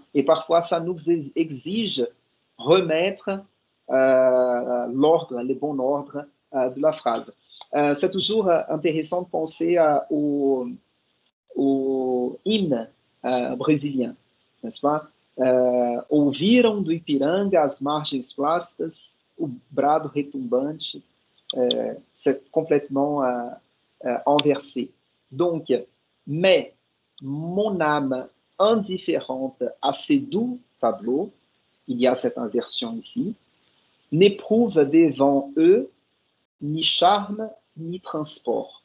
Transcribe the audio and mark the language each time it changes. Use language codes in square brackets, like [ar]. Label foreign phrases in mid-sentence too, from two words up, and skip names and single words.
[fr] Et parfois, ça nous exige remettre l'ordre, le bon ordre de la phrase. C'est toujours intéressant de penser au hymne brésilien, n'est-ce pas? [pt] Ouviram do Ipiranga as margens plácidas, o brado retumbante, [fr] c'est complètement inversé. Donc, mais mon âme indifférente à ces doux tableaux, il y a cette inversion ici, n'éprouve devant eux ni charme ni transport.